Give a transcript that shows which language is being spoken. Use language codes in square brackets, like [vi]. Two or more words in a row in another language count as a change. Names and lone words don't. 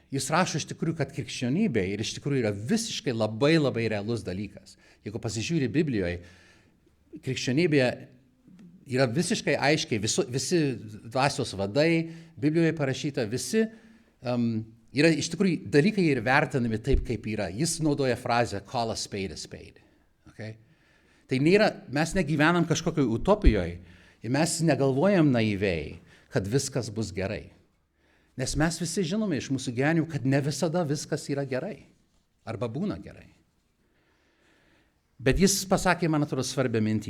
[lt] Jis rašo iš tikrųjų, kad krikščionybė ir iš tikrųjų yra visiškai labai realus dalykas. Jeigu pasižiūri Biblijoje, krikščionybė yra visiškai aiškiai, visi dvasios vadai, Biblijoje parašyta, visi yra iš tikrųjų dalykai ir vertinami taip, kaip yra. Jis naudoja frazę [en] call a spade a spade. [lt] Okay? Tai mes negyvenam kažkokioje utopijoje ir mes negalvojam naiviai, kad viskas bus gerai. Nes mes visi žinome iš mūsų gyvenimų, kad ne visada viskas yra gerai arba būna gerai. Bet jis pasakė, man atrodo, svarbią mintį.